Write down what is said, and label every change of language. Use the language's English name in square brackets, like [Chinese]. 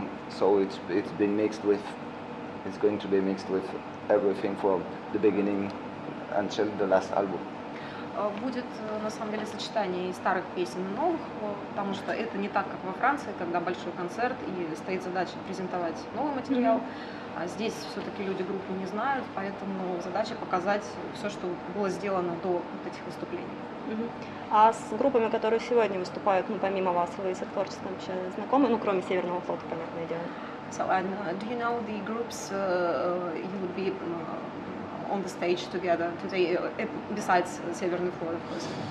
[English] So it's been mixed with. It's going to be mixed with everything from the beginning until the last album. [Russian] Будет на самом деле сочетание и старых песен, и новых, потому что это не так, как во Франции, когда большой концерт и стоит задача презентовать новый материал. А здесь все-таки люди группы не знают, поэтому задача показать все, что было сделано до вот этих выступлений. А с группами, которые сегодня выступают, ну, помимо вас, вы с их творчеством вообще знакомы, ну, кроме Северного флота, понятное дело? [English] So, and do you know the groups you would be on the stage together today, besides Северный флот, of course?